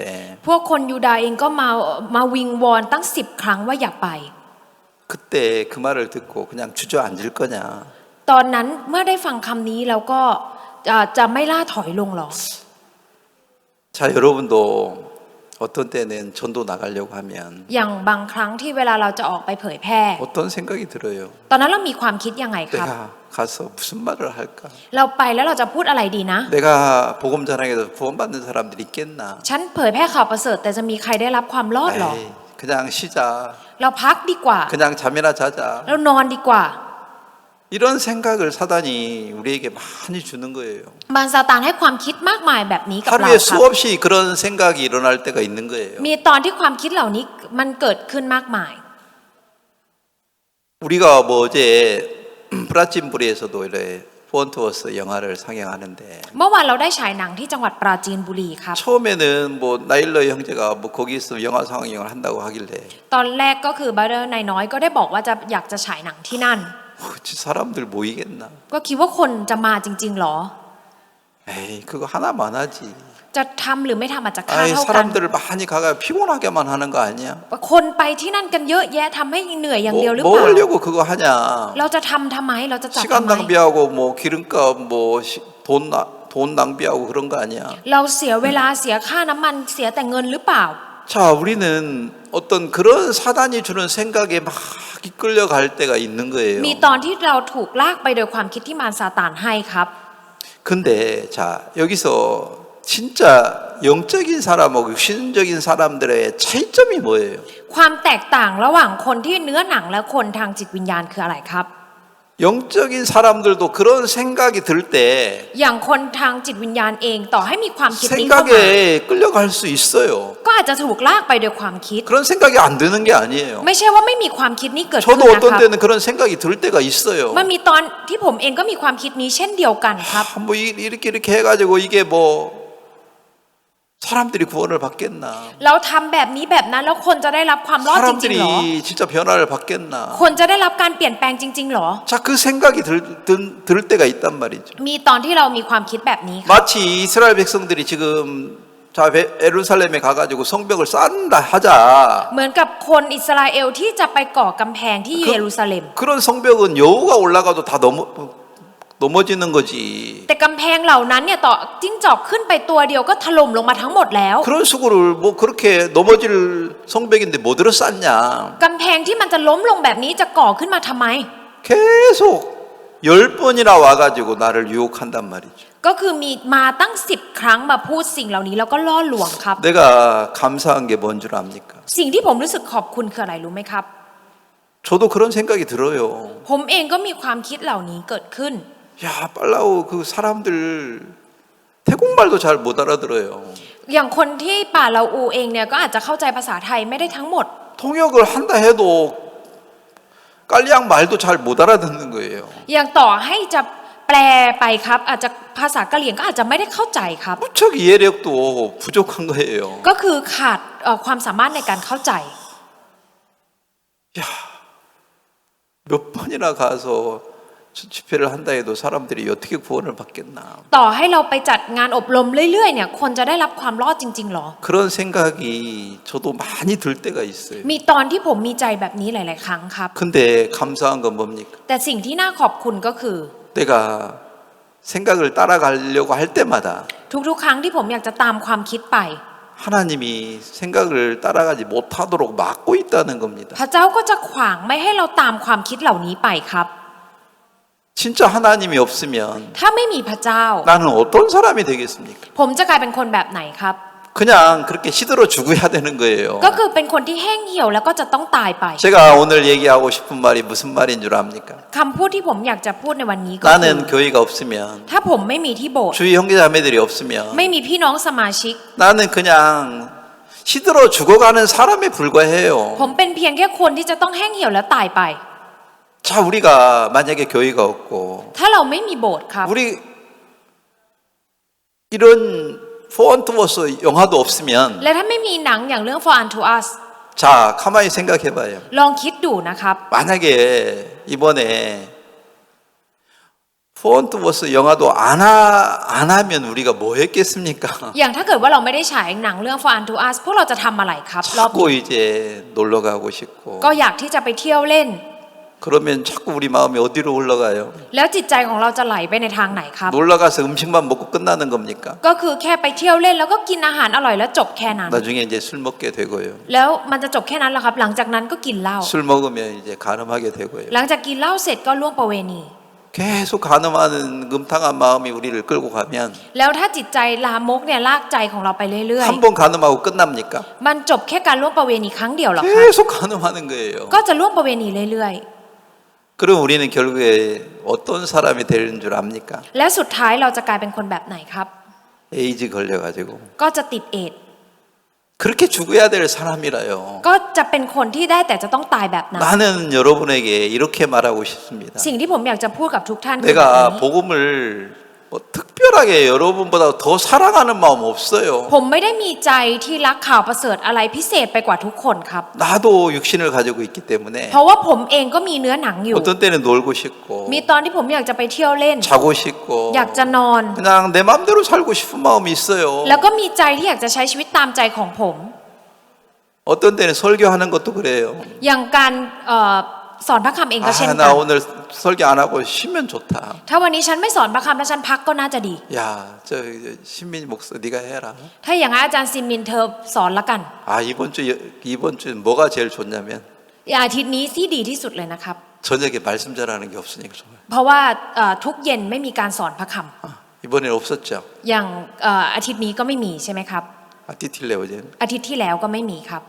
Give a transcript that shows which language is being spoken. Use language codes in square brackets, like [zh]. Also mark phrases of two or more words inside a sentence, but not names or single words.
[th] พวกคนยูดาห์เองก็มาวิงวอนตั้ง10 ครั้งว่าอย่าไป [ko] 그때 그 말을 듣고 그냥 주저앉을 거냐? [th] ตอนนั้นเมื่อได้ฟังคำนี้แล้วก็จะไม่ล่าถอยลงหรอ [ko] 자, 여러분도 어떤 때는 전도 나가려고 하면 [th] อย่างบางครั้งที่เวลาเราจะออกไปเผยแพร่ [ko] 어떤 생각이 들어요? [th] ตอนนั้นเรามีความคิดยังไงครับ [ko] 내가 가서 무슨 말을 할까? [th] เราไปแล้วเราจะพูดอะไรดีนะ [ko] 내가 복음 전하게도 구원받는 사람들이 있겠나? [th] ฉันเผยแพร่ข่าวประเสริฐแต่จะมีใครได้รับความรอดหรอ [ko] 에이, 그냥 쉬자. [th] เราพักดีกว่า [ko] 그냥 잠이나 자자. [th] เรานอนดีกว่า [ko] 이런 생각을 사단이 우리에게 많이 주는 거예요. [th] มารซาตานให้ความคิดมากมายแบบนี้กับเรา [ko] 하루에 [th] ครับ [ko] 수없이 그런 생각이 일어날 때가 있는 거예요. [th] มีตอนที่ความคิดเหล่านี้มันเกิดขึ้นมากมาย [ko] 우리가 뭐 어제 브라진부리에서도 이래 폰트워스 영화를 상영하는데 [th] เมื่อวานเราได้ฉายหนังที่จังหวัดปราจีนบุรีครับ [ko] 처음에는 뭐 나일러 형제가 뭐 거기서 영화 상영을 한다고 하길래 [th] ตอนแรกก็คือบัตเตอร์นายน้อยก็ได้บอกว่าจะอยากจะฉายหนังที่นั่น [ko] 사람들 모이겠나? [th] ก็คิดว่าคนจะมาจริงๆหรอ [ko] 에이 그거 하나만 하지. [th] จะทำหรือไม่ทำอาจจะค่า [ko] 아이 [th] เท่ากัน [ko] 사람들을 많이 가가 피곤하게만 하는 거 아니야? [th] คนไปที่นั่นกันเยอะแยะทำให้เหนื่อยอย่างเดียวหรือ [ko] 뭐 [th] เปล่า [ko] 하려고 그거 하냐? [th] เราจะทำทำไมเราจะจัด [ko] 시간 [th] ทำไม [ko] 낭비하고 뭐 기름값 돈 낭비하고 그런 거 아니야? [th] เราเสียเวลาเสียค่าน้ำมันเสียแต่เงินหรือเปล่า [ko] 자, 우리는 어떤 그런 사단이 주는 생각에 막 이끌려갈 때가 있는 거예요. [th] มีตอนที่เราถูกลากไปโดยความคิดที่มารซาตานให้ครับ [ko] 근데 자, 여기서 진짜 영적인 사람하고 육신적인 사람들의 차이점이 뭐예요? [th] ความแตกต่างระหว่างคนที่เนื้อหนังและคนทางจิตวิญญาณคืออะไรครับ [ko] 영적인 사람들도 그런 생각이 들 때 [th] อย่างคนทางจิตวิญญาณเองต่อให้มีความคิดนี้เข้ามา [ko] 생각에 끌려갈 수 있어요. [th] ก็อาจจะถูกลากไปโดยความคิด [ko] 그런 생각이 안 드는 게 아니에요. [th] ไม่ใช่ว่าไม่มีความคิดนี้เกิดขึ้น [ko] 저도 [th] นะ [ko] 어떤 [th] ครับ [ko] 때는 그런 생각이 들 때가 있어요. [th] มันมีตอนที่ผมเองก็มีความคิดนี้เช่นเดียวกันครับ [ko] 뭐 이렇게 해가지고 이게 뭐 사람들이 구원을 받겠나? [th] เราทำแบบนี้แบบนั้นแล้วคนจะได้รับความรอดจริงๆหรอ [ko] 사람들이 진짜 변화를 받겠나? [th] คนจะได้รับการเปลี่ยนแปลงจริงๆหรอ [ko] 자, 그 생각이 들 때가 있단 말이죠. [th] มีตอนที่เรามีความคิดแบบนี้ครับ [ko] 마치 이스라엘 백성들이 지금 자 예루살렘에 가가지고 성벽을 쌓는다 하자. [th] เหมือนกับคนอิสราเอลที่จะไปก่อกำแพงที่เยรูซาเล็ม [ko] 그런 성벽은 여우가 올라가도 다 넘어지는 거지. [th] แต่กำแพงเหล่านั้นเนี่ยต่อจิ้งจอกขึ้นไปตัวเดียวก็ถล่มลงมาทั้งหมดแล้ว [ko] 그런 수고를 뭐 그렇게 넘어질 성벽인데 뭐 들어 쌓냐. [th] กำแพงที่มันจะล้มลงแบบนี้จะก่อขึ้นมาทำไม [ko] 계속 10번이나 와가지고 나를 유혹한단 말이죠. [th] ก็คือมีมาตั้ง10 ครั้งมาพูดสิ่งเหล่านี้แล้วก็ล่อลวงครับ [ko] 내가 감사한 게 뭔 줄 압니까? [th] สิ่งที่ผมรู้สึกขอบคุณคืออะไรรู้ไหมครับ [ko] 저도 그런 생각이 들어요. [th] ผมเองก็มีความคิดเหล่านี้เกิดขึ้น [ko] 야, 빨라우 그 사람들 태국말도 잘 못 알아들어요. [th] อย่างคนที่ป่าลาอูเองเนี่ยก็อาจจะเข้าใจภาษาไทยไม่ได้ทั้งหมด [ko] 통역을 한다 해도 깔리앙 말도 잘 못 알아듣는 거예요. [th] อย่างต่อให้จะแปลไปครับอาจจะภาษากะเหรี่ยงก็อาจจะไม่ได้เข้าใจครับ [ko] 무척 이해력도 부족한 거예요. [th] ก็คือขาดความสามารถในการเข้าใจ [ko] 야, 몇 번이나 가서 집회를 한다 해도 사람들이 어떻게 구원을 받겠나. [th] ต่อให้เราไปจัดงานอบรมเรื่อยๆเนี่ยคนจะได้รับความรอดจริงๆหรอ [ko] 그런 생각이 저도 많이 들 때가 있어요. [th] มีตอนที่ผมมีใจแบบนี้หลายๆครั้งครับ [ko] 근데 감사한 건 뭡니까? [th] แต่สิ่งที่น่าขอบคุณก็คือ [ko] 내가 생각을 따라가려고 할 때마다 [th] ทุกๆครั้งที่ผมอยากจะตามความคิดไป [ko] 하나님이 생각을 따라가지 못하도록 막고 있다는 겁니다. [th] พระเจ้าก็จะขวางไม่ให้เราตามความคิดเหล่านี้ไปครับ [ko] 진짜 하나님이 없으면 [th] ถ้าไม่มีพระเจ้า [ko] 나는 어떤 사람이 되겠습니까? [th] ผมจะกลายเป็นคนแบบไหนครับ [ko] 그냥 그렇게 시들어 죽어야 되는 거예요. [th] ก็คือเป็นคนที่แห้งเหี่ยวแล้วก็จะต้องตายไป [ko] 제가 오늘 얘기하고 싶은 말이 무슨 말인 줄 압니까? [th] คำพูดที่ผมอยากจะพูดในวันนี้ก็คือ [ko] 나는 교회가 없으면 [th] ถ้าผมไม่มีที่โบสถ์ [ko] 주위 형제자매들이 없으면 [th] ไม่มีพี่น้องสมาชิก [ko] 나는 그냥 시들어 죽어가는 사람에 불과해요. [th] ผมเป็นเพียงแค่คนที่จะต้องแห้งเหี่ยวแล้วตายไป [ko] 자, 우리가 만약에 교회가 없고 [th] ถ้าเราไม่มีโบสถ์ครับ [ko] 우리 이런 포언트워스 영화도 없으면 [th] และถ้าไม่มีหนังอย่างเรื่อง For Unto Us [ko] 자, 가만히 생각해봐요. [th] ลองคิดดูนะครับ [ko] 만약에 이번에 포언트워스 영화도 안 하면 우리가 뭐 했겠습니까? [th] อย่างถ้าเกิดว่าเราไม่ได้ฉายหนังเรื่อง For Unto Us พวกเราจะทำอะไรครับรอบนี้ [ko] 자꾸 이제 놀러 가고 싶고 [th] ก็อยากที่จะไปเที่ยวเล่น [ko] 그러면 자꾸 우리 마음이 어디로 흘러가요? [th] แล้วจิตใจของเราจะไหลไปในทางไหนครับ [ko] 놀러 가서 음식만 먹고 끝나는 겁니까? [th] ก็คือแค่ไปเที่ยวเล่นแล้วก็กินอาหารอร่อยแล้วจบแค่นั้น [ko] 나중에 이제 술 먹게 되고요. [th] แล้วมันจะจบแค่นั้นเหรอครับ หลังจากนั้นก็กินเหล้า [ko] 술 먹으면 이제 간음하게 되고요. [th] หลังจากกินเหล้าเสร็จก็ล่วงประเวณี [ko] 계속 간음하는 음탕한 마음이 우리를 끌고 가면 [th] แล้วถ้าจิตใจลามกเนี่ยลากใจของเราไปเรื่อย [ko] 한 번 간음하고 끝납니까? [th] ๆมันจบแค่การล่วงประเวณีครั้งเดียวเหรอครับ [ko] 계속 간음하는 거예요. [th] ก็จะล่วงประเวณีเรื่อย [ko] 그럼 우리는 결국에 어떤 사람이 되는 줄 압니까? [th] ๆ และสุดท้ายเราจะกลายเป็นคนแบบไหนครับ [ko] 에이즈 걸려가지고 [th] ก็จะติดเอดส์ [ko] 그렇게 죽어야 될 사람이라요. [th] ก็จะเป็นคนที่ได้แต่จะต้องตายแบบนั้น [ko] 나는 여러분에게 이렇게 말하고 싶습니다. [th] สิ่งที่ผมอยากจะพูดกับทุกท่านคือแบบ [ko] 내가 [th] นี้ [ko] 복음을 뭐 특별하게 여러분보다 더 사랑하는 마음 없어요. [th] ผมไม่ได้มีใจที่รักข่าวประเสริฐอะไรพิเศษไปกว่าทุกคนครับ [ko] 나도 육신을 가지고 있기 때문에 [th] เพราะว่าผมเองก็มีเนื้อหนังอยู่ [ko] 어떤 때는 놀고 싶고 [th] มีตอนที่ผมอยากจะไปเที่ยวเล่น [ko] 자고 싶고 [th] อยากจะนอน [ko] 그냥 내 마음대로 살고 싶은 마음이 있어요. [th] แล้วก็มีใจที่อยากจะใช้ชีวิตตามใจของผม [ko] 어떤 때는 설교하는 것도 그래요. [th] อย่างการสอนพระคำเองก็เช่น [ko] 아, [th] กัน [ko] 나 오늘 설교 안 하고 쉬면 좋다. [th] ถ้าวันนี้ฉันไม่สอนพระคำแล้วฉันพักก็น่าจะดี [ko] 야, 저 신민 목사 네가 해라. [th] ถ้าอย่างนั้นอาจารย์ซิมมินเธอสอนละกัน [ko] 아, 이번 주 뭐가 제일 좋냐면 [th] อาทิตย์นี้ที่ดีที่สุดเลยนะครับ [ko] 저녁에 말씀 전하는 게 없으니까 좋아요. [th] เพราะว่าทุกเย็นไม่มีการสอนพระค [ko] 아, 이번엔 없었죠. [th] ำอย่างอาทิตย์นี้ก็ไม่มีใช่ไหมครับ [ko] 아, 띠틸레 어제 [th] อาทิตย์ที่แล้วก็ไม่มีครับ